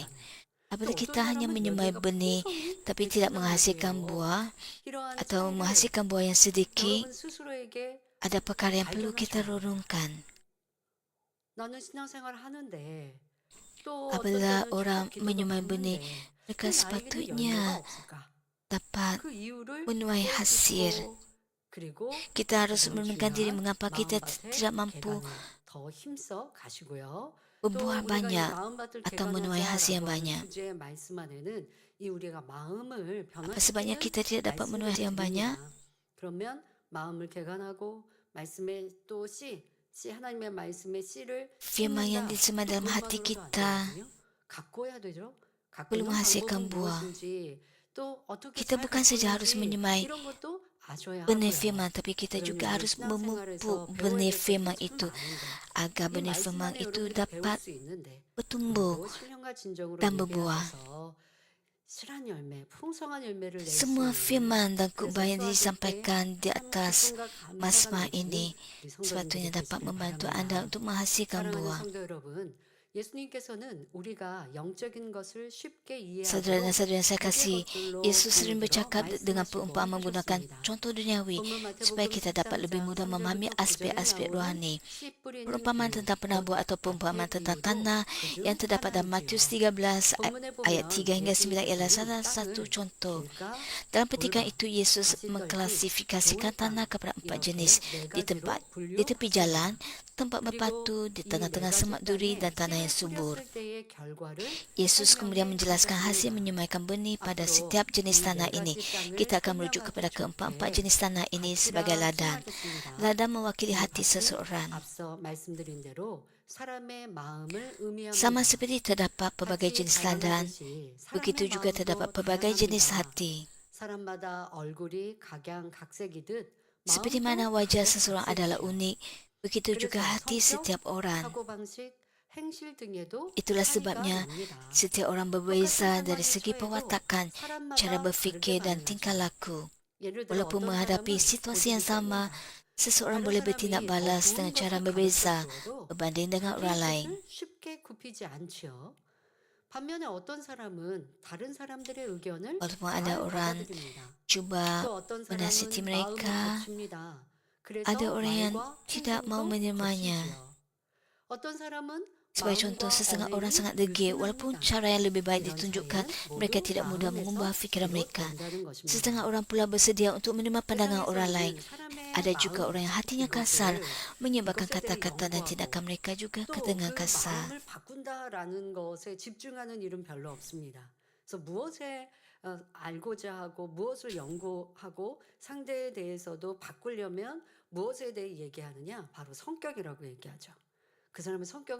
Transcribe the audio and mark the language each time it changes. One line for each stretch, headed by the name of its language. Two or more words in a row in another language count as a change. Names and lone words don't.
Malay: Apabila kita hanya menyemai benih tapi tidak menghasilkan buah atau menghasilkan buah yang sedikit, ada perkara yang perlu kita renungkan. Apabila orang menyemai benih, mereka sepatutnya dapat menuai hasil.
Korean: 그리고
Malay: Kita harus
Korean: 가장
Malay: merenungkan diri
Korean: 중요한
Malay: mengapa kita
Korean: 마음밭의
Malay: tidak mampu
Korean: 개간에 더 힘써 가시고요.
Malay: berbuah
Korean: 또 우리가 이
Malay: banyak
Korean: 마음밭을
Malay: atau menuai hasil yang
Korean: 개간하자라고 하는
Malay: banyak.
Korean: 주제의 말씀 안에는 이 우리가 마음을
Malay: Apa sebabnya
Korean: 변화시키는
Malay: kita tidak dapat menuai
Korean: 말씀들을
Malay: hasil yang banyak?
Korean: 드립니다. 그러면 마음을 개간하고 말씀의 또 씨 하나님의 말씀의 씨를
Malay: Firman yang
Korean: 심는다.
Malay: disemat dalam hati
Korean: 그것만으로도 안
Malay: kita
Korean: 되거든요. 가꿔야 되죠.
Malay: belum
Korean: 가꾸는
Malay: menghasilkan
Korean: 방법은
Malay: buah.
Korean: 무엇인지 또 어떻게
Malay: Kita
Korean: 잘
Malay: bukan saja harus
Korean: 가꾸는지
Malay: menyemai
Korean: 이런 것도 아셔야
Malay: benih
Korean: 하고요.
Malay: firman, tapi kita
Korean: 그러니
Malay: juga
Korean: 우리
Malay: harus
Korean: 신앙생활에서
Malay: memupuk
Korean: 배워야
Malay: benih
Korean: 될
Malay: firman
Korean: 것들이 참
Malay: itu
Korean: 많은데
Malay: agar
Korean: 이
Malay: benih
Korean: 말씀
Malay: firman
Korean: 안에
Malay: itu
Korean: 여러분들이 배울
Malay: dapat
Korean: 수 있는데
Malay: bertumbuh
Korean: 그것도 신령과 진정으로
Malay: dan berbuah.
Korean: 예배하셔서 실한 열매, 풍성한 열매를 낼 수
Malay: Semua
Korean: 있는
Malay: firman dan
Korean: 그래서
Malay: khutbah yang
Korean: 수확일 때
Malay: disampaikan di
Korean: 참
Malay: atas
Korean: 기쁨과 감사가 masma 넘치는
Malay: ini
Korean: 우리
Malay: sepatutnya
Korean: 성도님들이
Malay: dapat
Korean: 되시길
Malay: membantu
Korean: 바랍니다.
Malay: anda untuk menghasilkan
Korean: 사랑하는
Malay: buah.
Korean: 성도 여러분, 예수님께서는 우리가 영적인 것을 쉽게
Malay: Saudara dan
Korean: 이해하도록
Malay: saudara yang saya
Korean: 두 개
Malay: kasih,
Korean: 것들로
Malay: Yesus sering
Korean: 예를 들어
Malay: bercakap dengan
Korean: 말씀하시고
Malay: perumpamaan menggunakan
Korean: 하셨습니다.
Malay: contoh duniawi
Korean: 본문
Malay: supaya
Korean: 마태복음
Malay: kita dapat lebih
Korean: 13장
Malay: mudah memahami
Korean: 3절부터 9절에
Malay: aspek-aspek
Korean: 나오는
Malay: rohani.
Korean: 씨 뿌리는
Malay: Perumpamaan
Korean: 비유,
Malay: tentang penabur
Korean: 곧
Malay: atau perumpamaan
Korean: 밭의
Malay: tentang
Korean: 비유도
Malay: tanah
Korean: 그중
Malay: yang terdapat dalam Matius
Korean: 하나이지요.
Malay: 13
Korean: 본문에
Malay: ayat
Korean: 보면
Malay: 3 hingga 9 ialah salah
Korean: 예수님께서는
Malay: satu
Korean: 땅을
Malay: contoh.
Korean: 길가,
Malay: Dalam petikan
Korean: 돌가,
Malay: itu, Yesus
Korean: 가시떨기,
Malay: mengklasifikasikan
Korean: 좋은
Malay: tanah
Korean: 땅
Malay: kepada 4
Korean: 이렇게
Malay: jenis,
Korean: 네
Malay: di
Korean: 가지로
Malay: tepi jalan,
Korean: 분류했습니다.
Malay: tempat
Korean: 그리고
Malay: berpatu, di
Korean: 이 네
Malay: tengah-tengah
Korean: 가지
Malay: semak duri,
Korean: 땅에
Malay: dan tanah
Korean: 씨를
Malay: yang subur.
Korean: 뿌렸을 때의 결과를
Malay: Yesus kemudian
Korean: 설명해
Malay: menjelaskan hasil
Korean: 주셨습니다.
Malay: menyemaikan benih pada
Korean: 앞으로
Malay: setiap jenis
Korean: 이
Malay: tanah
Korean: 네
Malay: ini.
Korean: 가지 땅을
Malay: Kita akan merujuk
Korean: 설명하기
Malay: kepada keempat-empat
Korean: 좋게
Malay: jenis tanah ini sebagai
Korean: 밭이라
Malay: ladang.
Korean: 표현하겠습니다.
Malay: Ladang mewakili
Korean: 이
Malay: hati
Korean: 밭은
Malay: seseorang.
Korean: 앞서 말씀드린 대로 사람의 마음을
Malay: Sama
Korean: 의미합니다.
Malay: seperti terdapat pelbagai
Korean: 밭이
Malay: jenis ladang,
Korean: 다양하듯이
Malay: begitu
Korean: 사람의
Malay: juga terdapat
Korean: 마음도
Malay: pelbagai jenis
Korean: 다양합니다.
Malay: hati.
Korean: 사람마다 얼굴이 각양각색이듯
Malay: Seperti mana
Korean: 마음도
Malay: wajah seseorang adalah
Korean: 각양각색이지요.
Malay: unik, begitu juga
Korean: 그래서
Malay: hati
Korean: 성격,
Malay: setiap orang.
Korean: 사고방식, 행실 등에도
Malay: Itulah
Korean: 차이가
Malay: sebabnya
Korean: 납니다.
Malay: setiap orang
Korean: 똑같은
Malay: berbeza
Korean: 상황에
Malay: dari segi
Korean: 처해도
Malay: perwatakan, cara
Korean: 사람마다
Malay: berfikir
Korean: 다르게
Malay: dan tingkah
Korean: 반응하죠.
Malay: laku.
Korean: 예를 들어
Malay: Walaupun
Korean: 어떤
Malay: menghadapi
Korean: 사람은
Malay: situasi yang
Korean: 고집이
Malay: sama,
Korean: 셉니다.
Malay: seseorang
Korean: 다른
Malay: boleh bertindak
Korean: 사람이 더
Malay: balas
Korean: 좋은
Malay: dengan cara
Korean: 것을
Malay: berbeza
Korean: 가르쳐 주어도
Malay: berbanding dengan
Korean: 자기의
Malay: orang lain.
Korean: 뜻을 쉽게 굽히지 않지요. 반면에 어떤 사람은 다른 사람들의 의견을
Malay: Walaupun
Korean: 잘
Malay: ada orang
Korean: 받아들입니다.
Malay: cuba
Korean: 또 어떤
Malay: menasihati
Korean: 사람은 마음이
Malay: mereka,
Korean: 거칩니다. 그래서
Malay: ada orang yang
Korean: 말과
Malay: tidak mau
Korean: 행동도
Malay: menerimanya.
Korean: 거치지요. 어떤 사람은
Malay: Sebagai contoh,
Korean: 마음과
Malay: setengah orang
Korean: 언행이
Malay: sangat degil, walaupun
Korean: 느슨합니다.
Malay: cara yang lebih baik
Korean: 이런
Malay: ditunjukkan,
Korean: 차이는
Malay: mereka
Korean: 모두
Malay: tidak mudah mengubah
Korean: 마음에서
Malay: fikiran mereka.
Korean: 비롯된다는 것입니다.
Malay: Setengah orang pula bersedia untuk menerima pandangan orang lain.
Korean: 세상에서 사람의
Malay: Ada juga orang yang hatinya kasar,
Korean: 이것을
Malay: menyebabkan
Korean: 이것에 대해
Malay: kata-kata dan
Korean: 연구하고
Malay: tindakan mereka juga
Korean: 또
Malay: dengan
Korean: 그
Malay: kasar.
Korean: 마음을 바꾼다라는 것에 집중하는 일은 별로 없습니다. 그래서 무엇에 알고자 하고 무엇을 연구하고 상대에 대해서도 바꾸려면 무엇에 대해 얘기하느냐? 바로 성격이라고 얘기하죠. 그 사람의 성격은